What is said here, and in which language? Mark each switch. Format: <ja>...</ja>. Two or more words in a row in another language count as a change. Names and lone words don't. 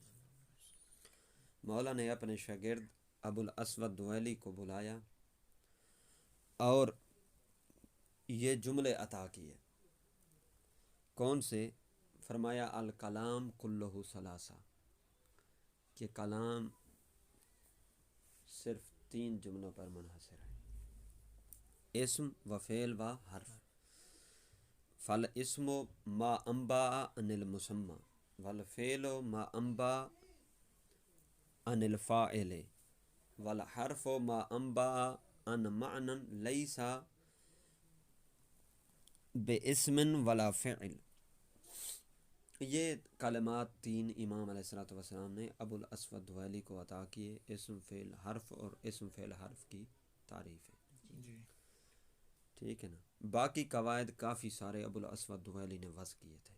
<ur>مولا نے اپنے شاگرد ابو الاسود دویلی کو بلایا اور یہ جملے عطا کیے. کون سے؟ فرمایا</ur> <ar>الکلام کلہ ثلاثہ،</ar> <ur>کہ کلام صرف 3 جملوں پر منحصر ہے: اسم و فعل و حرف.</ur> <ar>فالاسم ما انبا عن المسمى والفعل ما انبا عن الفاعل والحرف ما انبا عن معنى ليس باسم ولا فعل.</ar> <ur>یہ کلمات 3 امام</ur> <ar>علیہ السلام</ar> <ur>نے ابو الاسود دویلی کو عطا کیے. اسم فعل حرف اور اسم فعل حرف کی تعریف ہے. جی ٹھیک ہے نا. باقی قواعد کافی سارے ابو الاسود دویلی نے وضع کیے تھے.</ur>